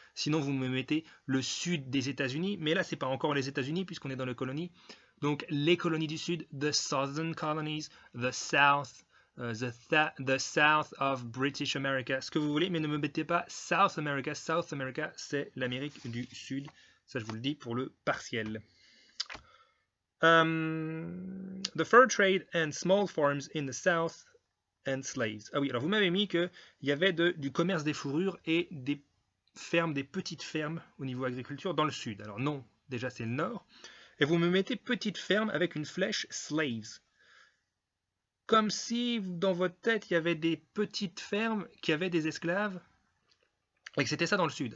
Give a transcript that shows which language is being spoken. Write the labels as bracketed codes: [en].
[fr] Sinon vous me mettez le sud des États-Unis, mais là c'est pas encore les États-Unis puisqu'on est dans les colonies. Donc les colonies du sud, [en] the Southern Colonies, the South, the South of British America, [fr] ce que vous voulez, mais ne me mettez pas South America. South America, c'est l'Amérique du Sud. Ça, je vous le dis pour le partiel. [en] The fur trade and small farms in the South and slaves. [fr] Ah oui, alors vous m'avez mis qu'il y avait du commerce des fourrures et des fermes, des petites fermes au niveau agriculture dans le sud. Alors non, déjà c'est le nord. Et vous me mettez petite ferme avec une flèche slaves. Comme si dans votre tête il y avait des petites fermes qui avaient des esclaves et que c'était ça dans le sud.